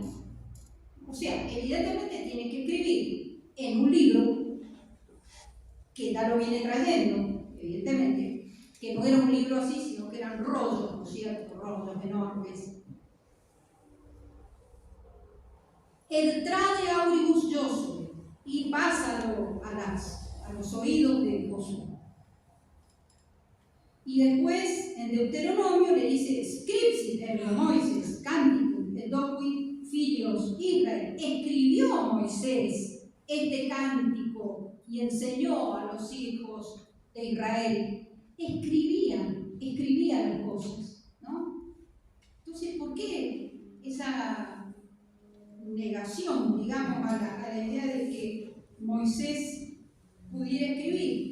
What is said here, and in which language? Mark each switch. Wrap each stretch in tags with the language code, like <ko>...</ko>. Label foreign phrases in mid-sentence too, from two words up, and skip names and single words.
<es>O sea, evidentemente tiene que escribir en un libro que ya lo viene trayendo, evidentemente, que no era un libro así, sino que eran rollos, ¿no es cierto? Rollos enormes. El</es> <la>trade auribus</la> <es>Josué y pásalo a los oídos de Josué. Y después en Deuteronomio le dice</es> <la>scripsit ergo Moises canticum et docuit filios Israel.</la> <es>Escribió Moisés este cántico y enseñó a los hijos de Israel. Escribían las cosas, ¿no? Entonces, ¿por qué esa negación, digamos, a la idea de que Moisés pudiera escribir?</es>